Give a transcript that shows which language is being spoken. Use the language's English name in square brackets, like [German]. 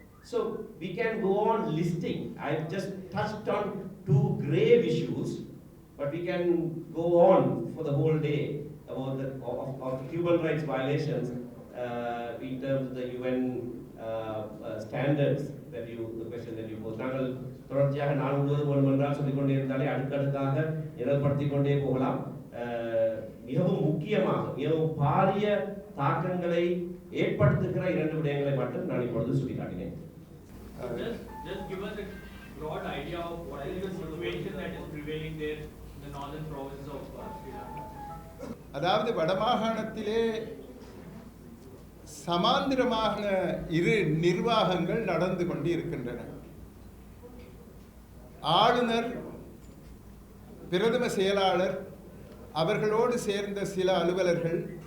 [English] So we can go on listing. I've just touched on 2 grave issues, but we can go on for the whole day about of human rights violations in terms of the UN standards that the question that you posed. [Tamil] நாங்கள் தொடர்ச்சியாக நாள் முழுவதும் வேண்டுமென்றால் சொல்லிக்கொண்டே இருந்தாலே அடுக்கடுக்காக நிரல்படுத்திக் கொண்டே போகலாம். மிகவும் முக்கியமாக மிகவும் பாரிய தாக்கங்களை ஏற்படுத்துகிற 2 விடயங்களை மட்டும் நான் இப்பொழுது சுட்டிக்காட்டினேன். [English] Just give us a broad idea of what is the situation that is prevailing there in the northern provinces of Sri Lanka. [Tamil] அதாவது வடமாகாணத்திலே சமாந்திரமாக 2 நிர்வாகங்கள் நடந்து கொண்டு இருக்கின்றன. ஆளுநர், பிரதம செயலாளர், அவர்களோடு சேர்ந்த சில அலுவலர்கள்